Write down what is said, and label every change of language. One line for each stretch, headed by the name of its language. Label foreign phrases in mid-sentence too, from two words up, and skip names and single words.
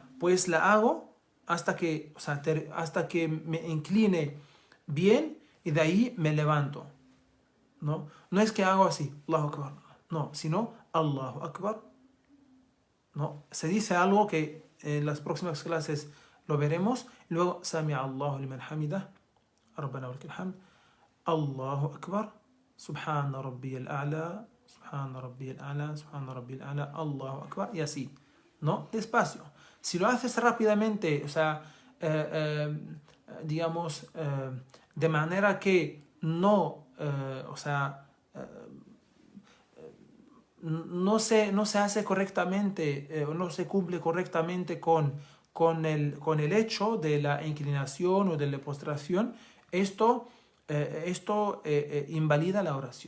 Spanish: Pues la hago hasta que, o sea, hasta que me incline bien y de ahí me levanto, ¿no? No es que hago así,
Arabic: الله أكبر,
Spanish: no, sino
Arabic: الله أكبر,
Spanish: ¿no? Se dice algo que en las próximas clases lo veremos. Luego,
Arabic: سمع الله لمن حمده، ربنا ولك الحمد، الله أكبر، سبحان ربي الأعلى، سبحان ربي الأعلى، سبحان ربي الأعلى، الله أكبر,
Spanish: y así, ¿no? Despacio. Si lo haces rápidamente, o sea, digamos, de manera que no, o sea, no se hace correctamente, no se cumple correctamente con el hecho de la inclinación o de la postración, esto invalida la oración.